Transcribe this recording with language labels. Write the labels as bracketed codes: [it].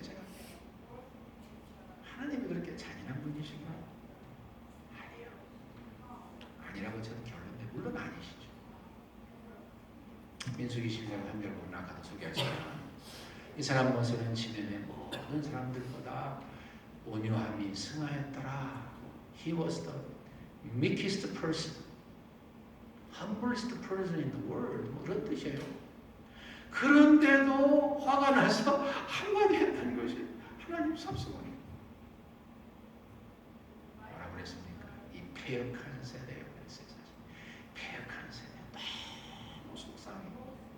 [ko] 제가 하나님이 그렇게 잔인한 분이신가? 아니에요. 아니라고 저는 결론내 물론 아니시죠. 민수기 12장 3절 보면 아까도 소개하지만 이 사람 모세는 지면의 모든 사람들보다 온유함이 승하였더라. [en] He was the meekest person, humblest person in the world. [ko] 뭐 그런 뜻이에요. 그런데도 화가 나서 한마디 했다는 것이 하나님 섭섭하게. 뭐라 그랬습니까? 이 패역한 세대에 그랬어요. 패역한 세대 너무 속상해요.